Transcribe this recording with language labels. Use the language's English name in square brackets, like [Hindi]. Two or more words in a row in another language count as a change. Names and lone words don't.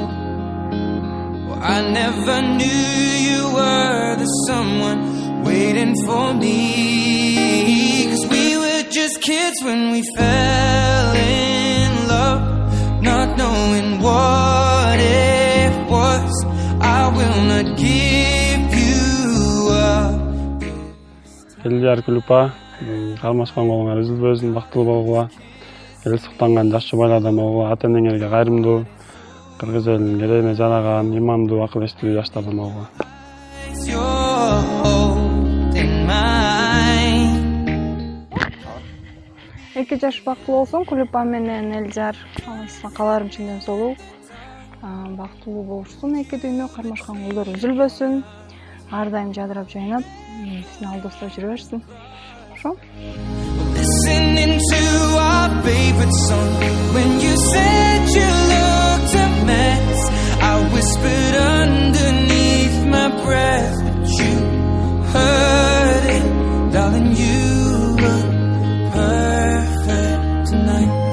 [English] Well, I never knew you were the someone waiting for me. 'Cause we were just kids when we fell in love, not knowing what it was. I will not give you up. [Kyrgyz] Элдияр&Күлүпа, кармашкан болуңар үзүлбөсүн, бактылуу болгула. Эл суктанган жаш жубайлардан болгула, ата энеңерге кайрымдуу, кыргыз элинин керегине жараган, имандуу, акыл эстүү жаштардан болгула. Эки жаш бактылуу болсоң, Күлүпа менен Элдияр, каларым чындап солуу. Бактылуу болушсун, эки дүйнө кармашкан колдор үзүлбөсүн. Ар дайым жадырап жайнап, сени алдыста жүрө берсин. Ошо. [English] Listening to our favorite song. When you said you looked a mess, I whispered underneath my breath, but you heard it, darling. You look perfect tonight.